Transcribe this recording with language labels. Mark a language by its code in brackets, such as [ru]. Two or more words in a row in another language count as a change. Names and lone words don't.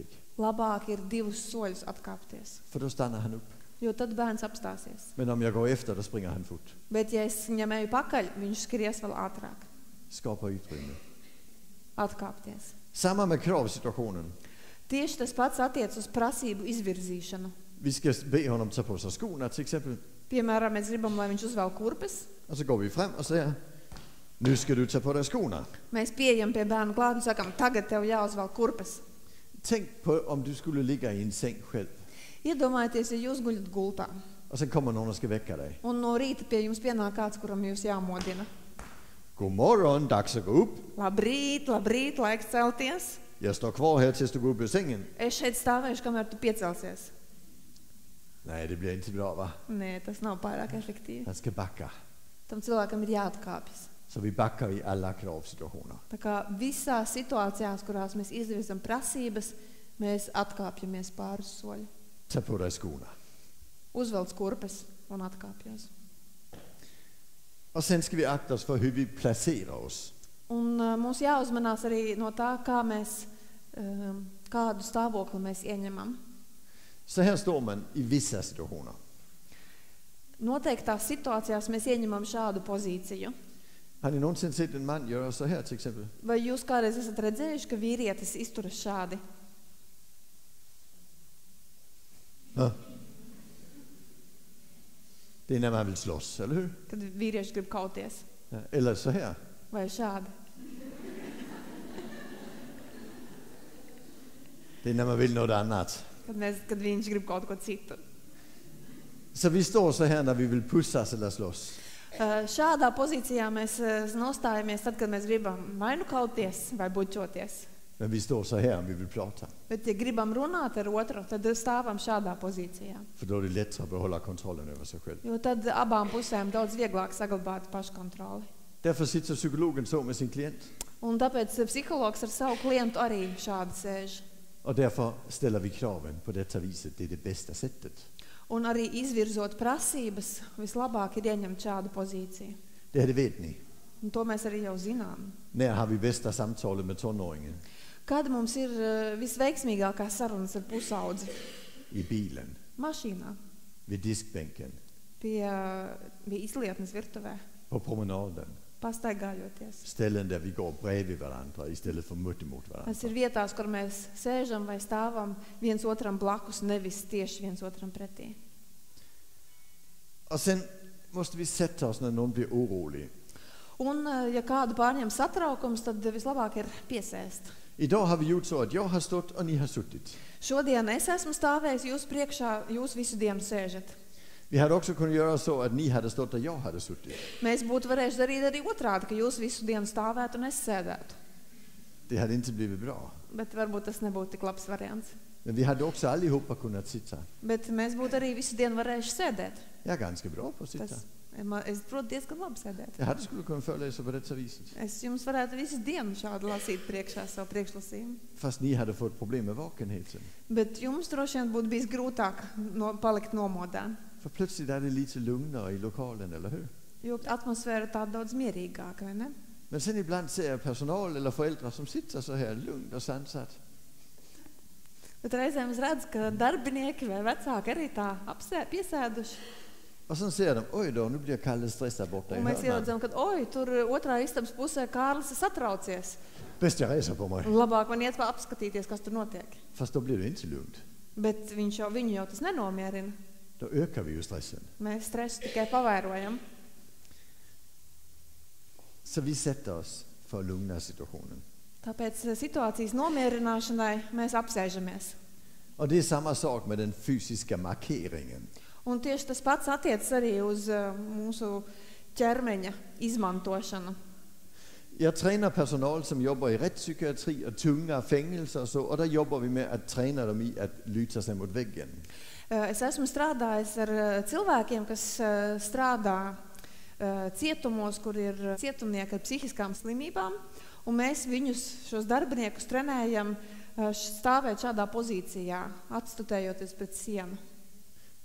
[lv] Labāk ir 2 soļus atkāpties, [sv] För då stannar han upp. [lv] jo tad bērns apstāsies. [sv] Men om jag går efter, då springer han fort. [lv] Bet ja es viņam eju pakaļ, viņš skries vēl ātrāk. [sv] Skapar utrymme. [lv] Atkāpties. [sv] Samma med kravsituationen. [lv] Tieši tas pats attiec uz prasību izvirzīšanu. [sv] Vi ska be honom ta på sig skorna till exempel. [lv] Piemēram, mēs gribam, lai viņš uzvelk kurpes. [sv] Och så går vi fram och säger, nu ska du ta på dig skorna. [lv] Mēs pieejam pie bērna klāt un sakam, tagad tev jāuzvelk kurpes. [sv] Tänk på om du skulle ligga i en säng själv. [lv] Iedomājieties, ja jūs guļat gultā, [sv] Och sen kommer någon och ska väcka dig. [lv] un no rīta pie jums pienāk kāds, kuram jūs jāmodina. [sv] God morgon, dags att gå upp. [lv] Labrīt, labrīt, laiks celties. [sv] Jag står kvar här tills du går upp ur sängen. [lv] Es šeit stāvēšu, kamēr tu piecelsies. [sv] Nej, det blir inte bra, va? [lv] Nē, tas nav pārāk efektīvi. [sv] Han ska backa. [lv] Tam cilvēkam ir jāatkāpjas. [sv] Så vi backar i alla kravsituationer. [lv] Tā kā visās situācijās, kurās mēs izvirzam prasības, mēs atkāpjamies pāris soļu. [sv] Ta på dig skorna. [lv] Uzvelc kurpes un atkāpjos. [sv] Och sen ska vi akta oss för hur vi placerar oss. [lv] Un mums jāuzmanās arī no tā, kā mēs, kādu stāvokli mēs ieņemam. [sv] Så här står man i vissa situationer. [lv] Noteiktās situācijās mēs ieņemam šādu pozīciju. [sv] Har ni någonsin sett en man göra så här till exempel? [lv] Vai jūs kādreiz esat redzējuši, ka vīrietis izturas šādi? [sv] Ja. Det är när man vill slåss, eller hur? [lv] Kad vīrieši grib kauties? [sv] Ja. Eller så här. [lv] Vai šādi? [sv] Det är när man vill något annat. [lv] Kad viņš grib kaut ko citu. [sv] Så vi står så här när vi vill pussas eller slåss. [lv] Šādā pozīcijā mēs nostājamies tad, kad mēs gribam vai nu kauties, vai bučoties. [sv] Men vi står så här om vi vill prata. [lv] Bet, ja gribam runāt ar otru, tad stāvam šādā pozīcijā. [sv] För då är det lättare att behålla kontrollen över sig själv. [lv] Jo tad abām pusēm daudz vieglāk saglabāt paškontroli. [sv] Därför sitter psykologen så med sin klient. [lv] Un tāpēc psihologs ar savu klientu arī šādi sēž. [sv] Och därför ställer vi kraven på detta viset. Det är det bästa sättet. [lv] Un arī izvirzot prasības, vislabāk ir ieņemt šādu pozīciju. [sv] Det vet ni. [lv] Un to mēs arī jau zinām. [sv] När har vi bästa samtalet med tonåringen? [lv] Kad mums ir visveiksmīgākās sarunas ar pusaudzi? [sv] I bilen. [lv] Mašīnā, [sv] Vid diskbänken. [lv] pie izlietnes virtuvē, [sv] På promenaden. [lv] pastaigājoties. [sv] Ställen där vi går bredvid varandra istället för mitt emot varandra. [lv] Tas ir vietās, kur mēs sēžam vai stāvam viens otram blakus, nevis tieši viens otram pretī. [sv] Och sen måste vi sätta oss när någon blir orolig. [lv] Un, ja kādu pārņem satraukums, tad vislabāk ir piesēst. [sv] Idag har vi gjort så att jag har stått och ni har suttit. [lv] Šodien es esmu stājis jūs priekšā, jūs visu dienu sēžat. [sv] Vi hade också kunnat göra så att ni hade stått och jag hade suttit. [lv] Mēs būtu varējuši darīt arī otrādi, ka jūs visu dienu stāvētu un es sēdētu. [sv] Det hade inte blivit bra. [lv] Bet varbūt tas nebūtu tik labs variants. [sv] Men vi hade också allihopa kunnat sitta. [lv] Bet mēs būtu arī visu dienu varējuši sēdēt. [sv] Jag är ganska bra på att sitta. [lv] Es protu diezgan labi sēdēt. [sv] Jag hade skulle kunna föreläsa på detta viset. [lv] Es jums varētu visu dienu šādi lasīt priekšā savu priekšlasījumu. [sv] Fast ni hade fått problem med vakenheten. [lv] Bet jums droši vien būtu bijis grūtāk palikt nomodā. [sv] För plötsligt är det lite lugnare i lokalen, eller hur? [lv] Jo atmosfēra ir tāda daudz mierīgāka, vai ne? [sv] Men sen ibland ser jag personal eller föräldrar som sitter så här lugnt och sansat. [lv] Bet reizēm es redzu, ka darbinieki vai vecāki arī tā piesēduši. [sv] Och sen ser de, oj då, nu blir Kalle stressad borta i [lv] Un mēs [sv] hörnan. [lv] ieraudzām, ka oj, tur otrā istabas pusē Kārlis ir satraucies. [sv] Bäst jag reser på mig. [lv] Labāk man iet vēl apskatīties, kas tur notiek. [sv] Fast då blir det inte lugnt. [lv] Bet viņu jau tas nenomierina. [sv] Då ökar vi ju stressen. [lv] Mēs stresu tikai pavērojam. [sv] Så vi sätter oss för att lugna situationen. [lv] Tāpēc situācijas nomierināšanai mēs apsēžamies. [sv] Och det är samma sak med den fysiska markeringen. [lv] Un tieši tas pats attiecas arī uz mūsu ķermeņa izmantošanu. [sv] Jag tränar personal som jobbar i rättspsykiatri och tunga fängelser och så. Och där jobbar vi med att träna dem i att luta sig mot väggen. [lv] Es esmu strādājis ar cilvēkiem, kas strādā cietumos, kur ir cietumnieki ar psihiskām slimībām, un mēs šos darbiniekus trenējam stāvēt šādā pozīcijā, atstutējoties pret sienu.